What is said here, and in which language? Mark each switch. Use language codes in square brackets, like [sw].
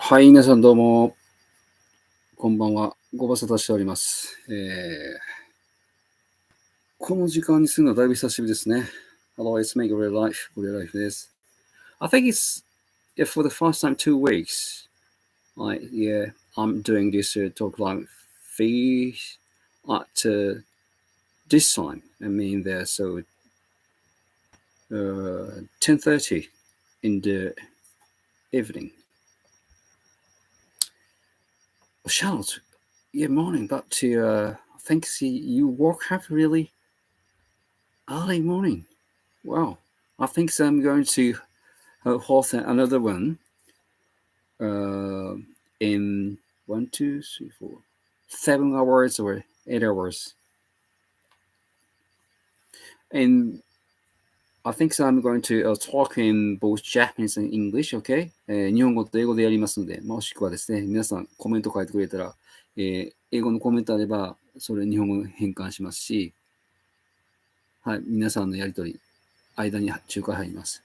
[ja] はい、皆さんどうも、こんばんは。ご無沙汰しております。この時間にするのはだいぶ久しぶりですね。 [en] Hello, it's me, gorilla life. gorilla life です。 I think it's for the first time 2 weeks. Yeah, I'm doing this talk live feed at this time. I mean, there so 10:30 in the evening. Charlotte, yeah, morning, but I think you woke up really early morning. Wow. I think I'm going to host another one in 1, 2, 3, 4, 7 hours or 8 hours. And I think I'm going to talk in both Japanese and English, okay? [ja] 日本語と英語でやりますので、もしくはですね、皆さんコメント書いてくれたら、英語のコメントあれば、それ日本語に変換しますし、はい、皆さんのやりとり、間に仲介入ります。